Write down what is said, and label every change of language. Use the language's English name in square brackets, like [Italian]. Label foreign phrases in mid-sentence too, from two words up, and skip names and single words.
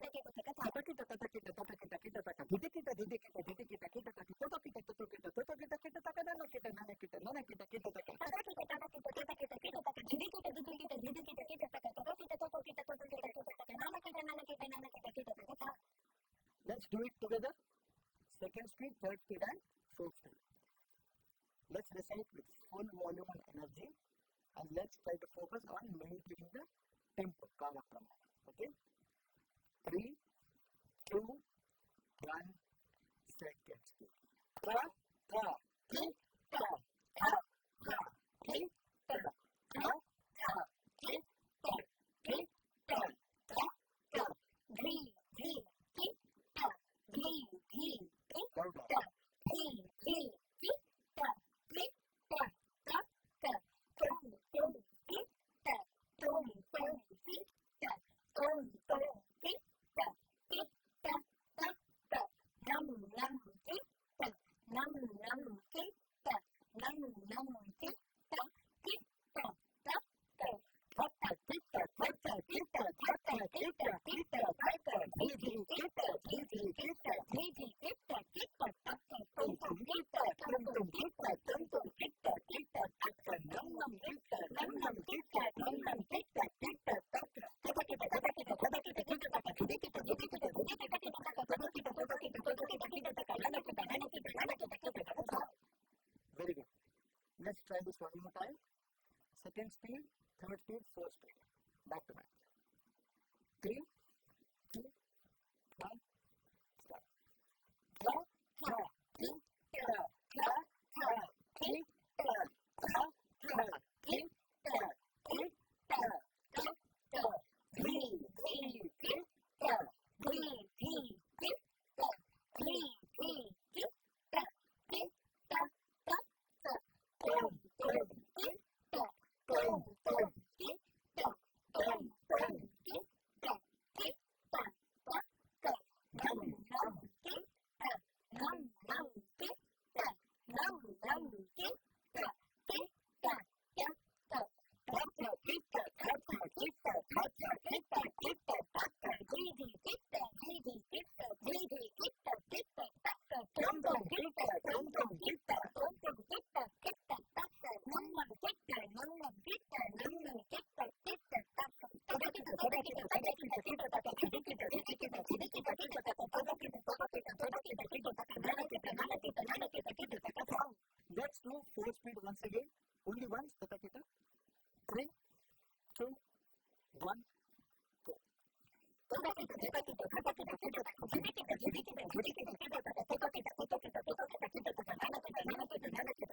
[English] taka didi kita taka tota kita taka nana kita taka tota kita didi kita taka didi kita taka tota kita. Let's do it together. Second speed, third speed, and fourth speed. Let's recite with full volume and energy, and let's try to focus on maintaining the tempo. Okay? 3, 2, 1, second speed. Tra, tra, ti, tra, tra, tra, ti, tra, tra, tra, ti, tra, ti, tra, tra, tra, dri, dri, ti, tra, dri, dri, ti, tra, dri, dri, ti, tra, ti, tra, tra, tra, tum, tum, ti, tra, tum, tum, ti, tra, tum, tum, ti, tra, ti, tra, tra, tra, nam, nam, ti, tra, nam, nam, ti, tra, nam, nam, ti, tra, ti, tra, tra, tra, tota, kita, tota, kita, tota, kita, kita, tota, didi, kita, taka, tum, kita, taka, nam, kita, kita, taka, tota kita, taka, didi kita, taka, nana kita, taka. Very good. Let's try this one more time. Second speed, third speed, fourth speed. Back to back. 3, 2, 1, start. Tra, tra, ti, tra, tra, tra, ti, tra, tra, tra, ti, tra, ti, tra, tra, tra, dri, dri, ti, tra, dri, dri, ti, tra, dri, dri, ti, tra, ti, tra, tra, tra, tum, tum, ti, tra, tum, tum, ti, tra, tum, tum, ti, tra, ti, tra, tra, tra, nam, nam, ti, tra, nam, nam, ti, tra, nam, nam, ti, tra, ti, tra, tra, tra, taka, kita, taka, kita, taka, kita, taka, didi, kita, taka, tum, tum, kita, kita, kita, taka, nam, kita, taka, tota kita, taka, kita, taka, didi kita, taka, nana kita, taka. Let's do 4 speed once again. Only once, tota kita. 3, 2, 1, go. Tota kita, nana kita,